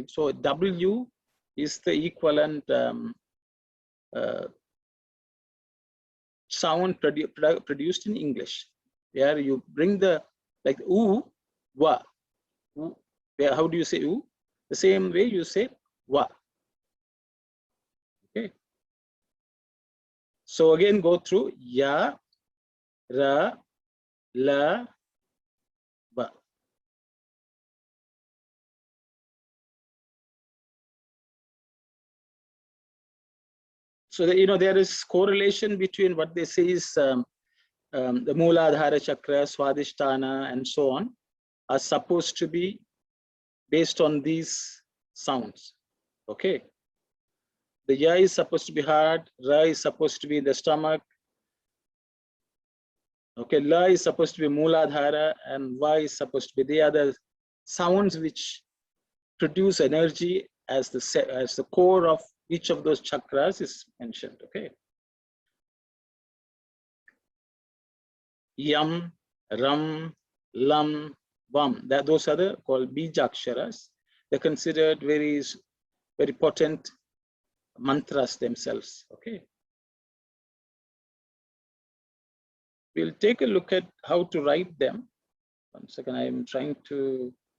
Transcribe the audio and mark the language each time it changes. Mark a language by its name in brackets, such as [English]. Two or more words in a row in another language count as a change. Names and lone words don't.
[English] So W is the equivalent sound produced in English, where you bring the, like oo, wa. How do you say oo? The same way you say wa. Okay. So again, go through [Sanskrit] ya, ra, la, va. [English] So that, there is correlation between what they say is the Mooladhara chakra, Swadhisthana, and so on, are supposed to be based on these sounds. Okay. The ya is supposed to be heart, ra is supposed to be in the stomach. Okay, la is supposed to be Mooladhara, and va is supposed to be the other sounds which produce energy as the core of each of those chakras is mentioned. [Sanskrit] Okay. Yam, ram, lam, vam. [English] Those are called bijaksharas. They're considered very, very potent mantras themselves. Okay. We'll take a look at how to write them. 1 second, I am trying to.